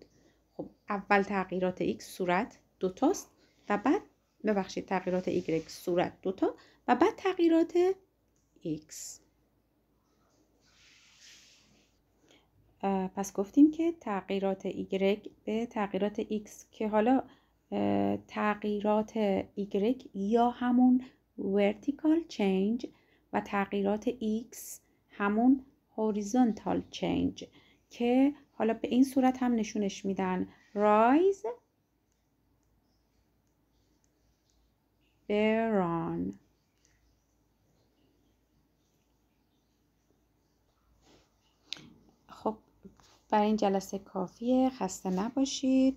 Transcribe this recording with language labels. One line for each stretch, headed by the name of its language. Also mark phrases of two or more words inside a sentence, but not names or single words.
Persian: خب اول تغییرات X صورت 2 تاست و بعد تغییرات Y صورت 2 تا و بعد تغییرات X. پس گفتیم که تغییرات Y به تغییرات X که حالا تغییرات Y یا همون
English: vertical change
Persian: و تغییرات X همون
English: horizontal change
Persian: که حالا به این صورت هم نشونش میدن
English: rise run.
Persian: خب برای این جلسه کافیه، خسته نباشید.